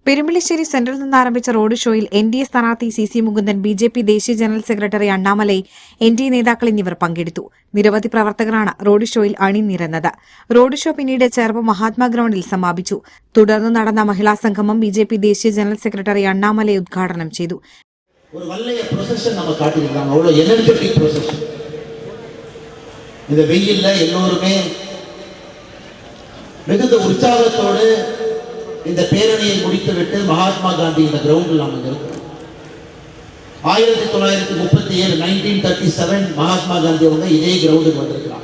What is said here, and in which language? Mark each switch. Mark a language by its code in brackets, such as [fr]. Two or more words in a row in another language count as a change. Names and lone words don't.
[ml] പെരുമ്പിളിശ്ശേരി സെന്ററിൽ നിന്ന് ആരംഭിച്ച റോഡ് ഷോയിൽ NDA സ്ഥാനാർത്ഥി CC മുകുന്ദൻ, BJP ദേശീയ [en] general secretary [ml] അണ്ണാമലൈ, NDA നേതാക്കൾ എന്നിവർ പങ്കെടുത്തു. നിരവധി പ്രവർത്തകരാണ് റോഡ് ഷോയിൽ അണിനിരന്നത്. റോഡ് ഷോ പിന്നീട് ചേർപ്പ് മഹാത്മാ ഗ്രൌണ്ടിൽ സമാപിച്ചു. തുടർന്ന് നടന്ന മഹിളാ സംഗമം BJP ദേശീയ [en] general secretary [ml] അണ്ണാമലൈ ഉദ്ഘാടനം ചെയ്തു. [ta] ஒரு வல்லைய ப்ரொசஷன் நம்ம காட்டியிருக்காங்க. அவ்வளோ [en] energetic procession. [ta] இந்த வெயில்ல எல்லோருமே மிகுந்த உற்சாகத்தோடு இந்த பேரணியை முடித்துவிட்டு மகாத்மா காந்தி இந்த கிரவுண்டில் நாம் இருக்கிறோம். 1937 1937 மகாத்மா காந்தி அவங்க இதே கிரவுண்டுக்கு வந்திருக்கிறாங்க.